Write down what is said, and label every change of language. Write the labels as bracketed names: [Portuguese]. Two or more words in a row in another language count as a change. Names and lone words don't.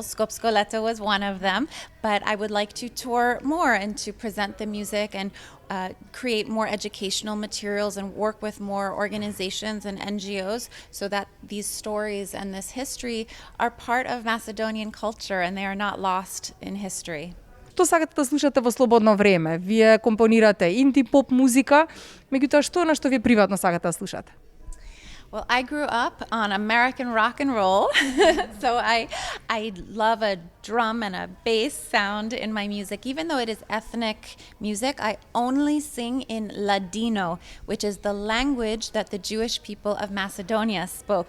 [English] Skopsko Leto was one of them, but I would like to tour more and to present the music and create more educational materials and work with more organizations and NGOs so that these stories and this history are part of Macedonian culture and they are not lost in history. [Macedonian] Што сакате да слушате во слободно време? Вие компонирате инди поп музика, меѓутоа што е на што вие приватно сакате да слушате? [English] Well, I grew up on American rock and roll, so I love a drum and a bass sound in my music. Even though it is ethnic music, I only sing in Ladino, which is the language that the Jewish people of Macedonia spoke.